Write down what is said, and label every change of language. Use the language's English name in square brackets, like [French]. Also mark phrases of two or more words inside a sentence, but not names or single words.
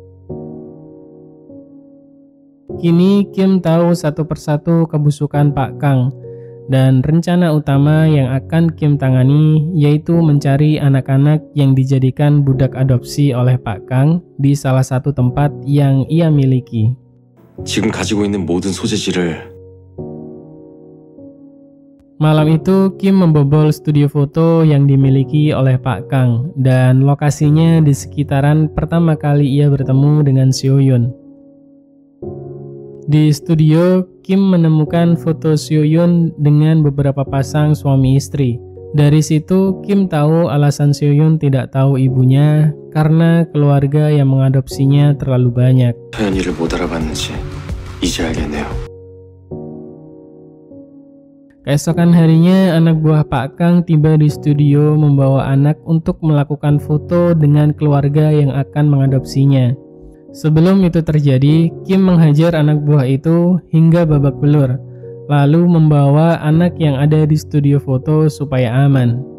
[Indonesian] Kini Kim tahu satu persatu kebusukan Pak Kang. Dan rencana utama yang akan Kim tangani yaitu mencari anak-anak yang dijadikan budak adopsi oleh Pak Kang di salah satu tempat yang ia miliki. [Korean] 지금 가지고 있는 모든 소재지를 [Indonesian] Malam itu Kim membobol studio foto yang dimiliki oleh Pak Kang dan lokasinya di sekitaran pertama kali ia bertemu dengan Seo-yun. Di studio, Kim menemukan foto Seo-yun dengan beberapa pasang suami istri. Dari situ, Kim tahu alasan Seo-yun tidak tahu ibunya karena keluarga yang mengadopsinya terlalu banyak. [Korean] 태연이를 못 알아봤는지 이제 알겠네요. [Indonesian] Keesokan harinya, anak buah Pak Kang tiba di studio membawa anak untuk melakukan foto dengan keluarga yang akan mengadopsinya. Sebelum itu terjadi, Kim menghajar anak buah itu hingga babak belur, lalu membawa anak yang ada di studio foto supaya aman.